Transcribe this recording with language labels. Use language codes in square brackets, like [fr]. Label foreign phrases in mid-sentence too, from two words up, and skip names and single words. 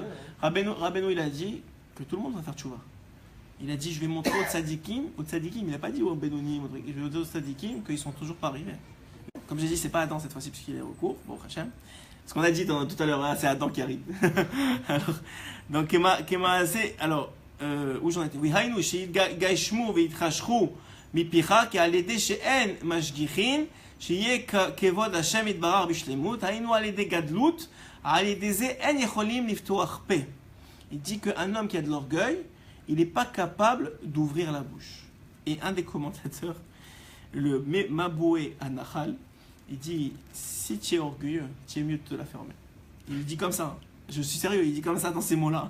[fr] Rabbeinu il a dit que tout le monde va faire tchouva. Il a dit, je vais montrer aux tzadikim, il n'a pas dit aux Benonim, je vais montrer aux tzadikim qu'ils sont toujours pas arrivés. Comme j'ai dit, c'est pas Adam cette fois-ci puisqu'il est au cours, bon Hachem. Ce qu'on a dit tout à l'heure, c'est Adam qui arrive. Donc où j'en étais? Oui, [he] היינו שיתגשמו ויתחשכו מפיך כי על ידי שאין משגיחין שיהיה כבוד השם יתברך בשלמות, היינו על ידי גדלות, על ידי זה אין יכולים לפתוח פה. [fr] Il dit qu'un homme qui a de l'orgueil, il n'est pas capable d'ouvrir la bouche. Et un des commentateurs, le Maboué Anachal, il dit, si tu es orgueilleux, tu es mieux de te la fermer. Il dit comme ça, je suis sérieux, il dit comme ça dans ces mots-là.